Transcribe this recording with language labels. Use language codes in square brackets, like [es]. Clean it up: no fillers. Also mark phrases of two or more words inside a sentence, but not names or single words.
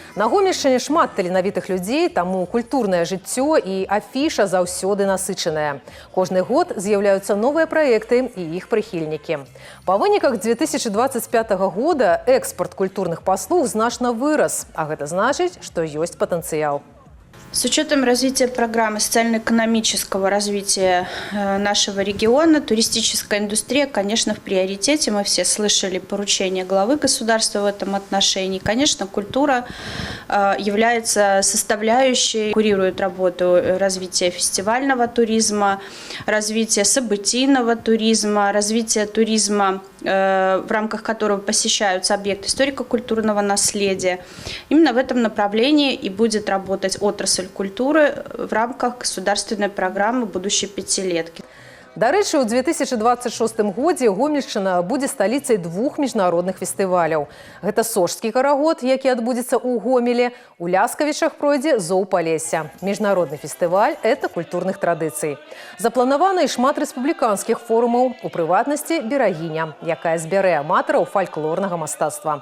[be] На Гомельшчыне шмат таленавітых людзей, таму культурнае жыццё і афіша заўсёды насычаная. Кожны год з'яўляюцца новыя праекты і іх прыхільнікі. Па выніках 2025 года экспорт культурных паслуг значна вырас, а гэта значыць, што ёсць патэнцыял. [ru] С учетом развития программы социально-экономического развития нашего региона, туристическая индустрия, конечно, в приоритете. Мы все слышали поручения главы государства в этом отношении. Конечно, культура является составляющей, курирует работу развития фестивального туризма, развития событийного туризма, развития туризма, в рамках которого посещаются объекты историко-культурного наследия. Именно в этом направлении и будет работать отрасль культуры в рамках государственной программы будущей пятилетки. [be] Дарэчы, у 2026 годзе Гомельшчына будзе сталіцай двух міжнародных фестываляў. Гэта Сожскі карагод, які адбудзецца ў Гомелі, у Ляскавічах пройдзе Зоўпалесся. Міжнародны фестываль – это культурных традыцый. Запланавана і шмат рэспубліканскіх форумаў, у прыватнасці Берагіня, якая збярэ аматараў фальклорнага мастацтва.